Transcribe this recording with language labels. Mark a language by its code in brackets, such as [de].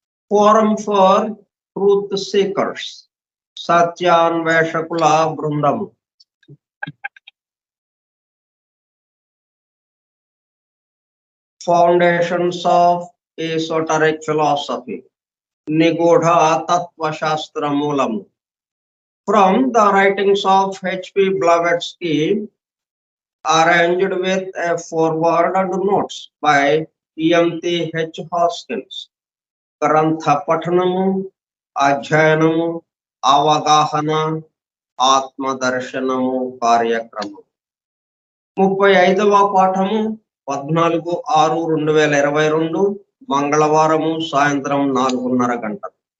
[en] forum for truth seekers, [te] సత్యాన్వేషకుల బృందము. [en] foundations of esoteric philosophy, [te] నిగూఢ తత్వశాస్త్ర మూలము. [en] From the writings of H.P. Blavatsky, arranged with a foreword and notes by E.M.T.H. Hoskins. [te] గ్రంథ పఠనము, అధ్యయనము, అవగాహన, ఆత్మదర్శనము కార్యక్రమం. 35వ పాఠము 14/6/2022 మంగళవారము సాయంత్రం 4:30 గంటలు.